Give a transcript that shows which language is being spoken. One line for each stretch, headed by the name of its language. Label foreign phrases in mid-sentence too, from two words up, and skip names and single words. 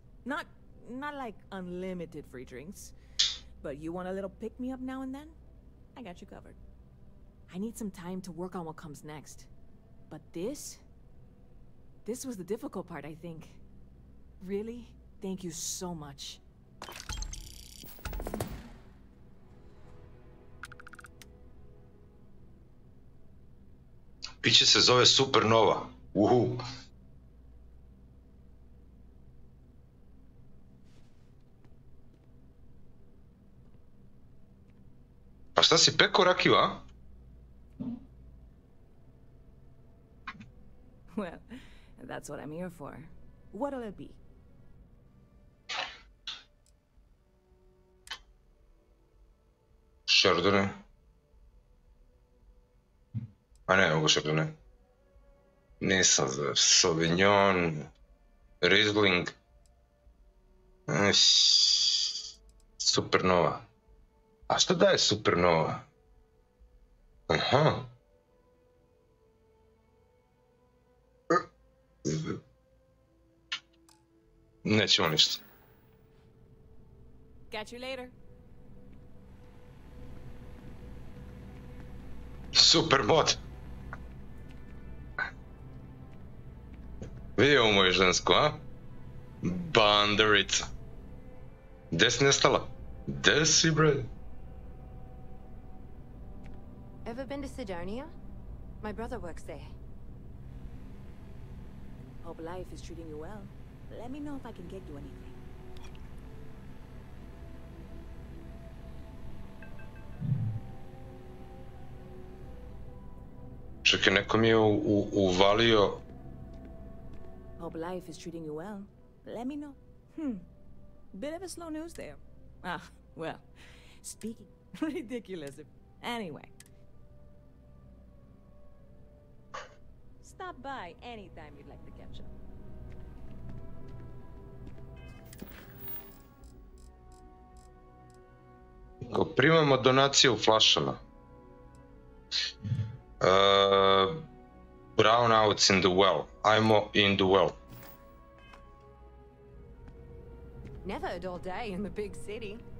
English: Not like unlimited free drinks, but you want a little pick-me-up now and then? I got you covered. I need some time to work on what comes next. But this was the difficult part, I think. Really? Thank you so much.
Serbian: Piće se zove Supernova. Uhu. Pa šta si pekao rakiju, a?
English: Well, that's what I'm here for. What'll it be? Chardonnay.
Serbian: A ne, ovo Chardonnay. Nisam za Sauvignon, Riesling. Supernova. A šta daje Supernova? Aha. Nećemo ništa.
English: Catch you later.
Serbian: Super mod. Vidio moju žensku, a? Banderica. Gde si nestala? Gde si, bre?
English: Ever been to Sidonia? My brother works there. Hope life is treating you well. Let me know if I can get you anything.
Serbian: Čekaj, neko mi je uvalio...
English: Hope life is treating you well. Let me know. Bit of a slow news there. Ah, well, speaking... ridiculous. Anyway. Stop by anytime you'd like to catch up.
Serbian: Ko primamo donacije u flašama.
English: Brownouts in the well. Ajmo in the well. Never a dull day in the big city.